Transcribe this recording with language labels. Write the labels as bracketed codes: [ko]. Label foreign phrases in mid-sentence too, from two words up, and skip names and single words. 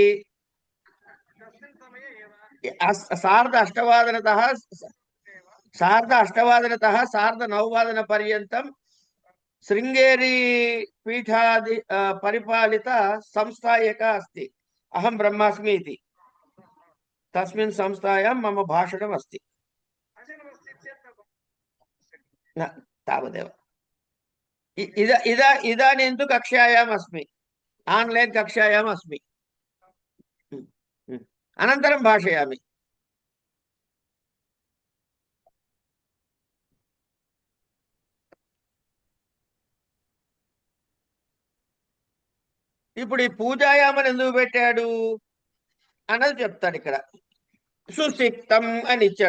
[sa] సార్ధ అష్టవాదనతః సార్ధ నవవాదన పర్యంతం శృంగేరి పీఠాది పరిపాలిత సంస్థ ఏక అస్తి. అహం బ్రహ్మాస్మి ఇది. తస్మిన్ సంస్థాయాం మమ భాషణం అస్తి. తావదేవ. ఇదాनीं तु कक्षायाम् अस्मि, आन्लैन् कक्षायाम् अस्मि. अनन्तरं भाषयामि. [te] ఇప్పుడు ఈ పూజాయామని ఎందుకు పెట్టాడు అన్నది చెప్తాడు ఇక్కడ. సుసిక్తం అని ఇచ్చాడు.